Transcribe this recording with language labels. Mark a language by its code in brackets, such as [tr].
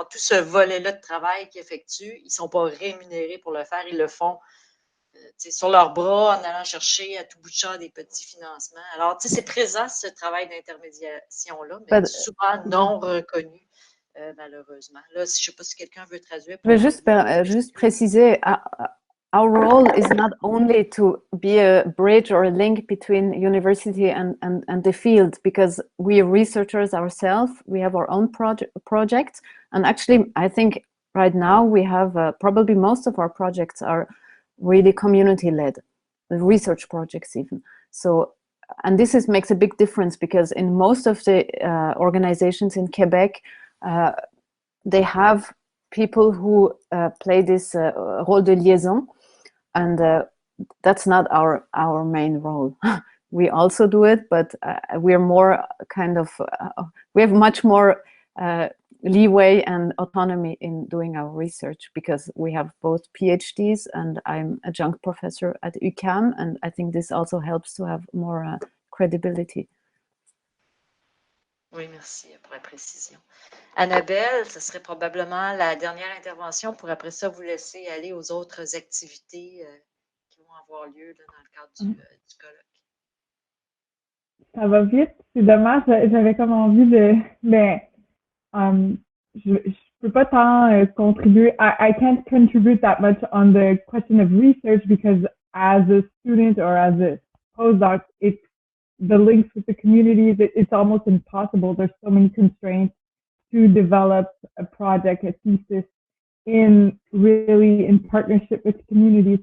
[fr] Alors, tout ce volet-là de travail qu'ils effectuent, ils ne sont pas rémunérés pour le faire, ils le font sur leurs bras en allant chercher à tout bout de champ des petits financements. Alors, c'est présent ce travail d'intermédiation-là, mais souvent non reconnu, malheureusement. Là, je ne sais pas si quelqu'un veut traduire. Je vais juste préciser, [en] our role is not only to be a bridge or a link between university and the field, because we are researchers ourselves, we have our own projects, and actually I think right now we have probably most of our projects are really community-led, research projects even. So, and this makes a big difference because in most of the organizations in Quebec, they have people who play this role [fr] de liaison, [en] and that's not our main role. We also do it, but we're more kind of, we have much more leeway and autonomy in doing our research because we have both PhDs and I'm adjunct professor at UQAM, and I think this also helps to have more credibility. [fr] Oui, merci pour la précision. Annabelle, ce serait probablement la dernière intervention pour après ça vous laisser aller aux autres activités qui vont avoir lieu là, dans le cadre du colloque. Ça va vite, c'est dommage, j'avais comme envie de... Mais je peux pas tant contribuer. [en] I can't contribute that much on the question of research because as a student or as a postdoc, it's the links with the communities, it's almost impossible. There's so many constraints to develop a project, a thesis in partnership with communities.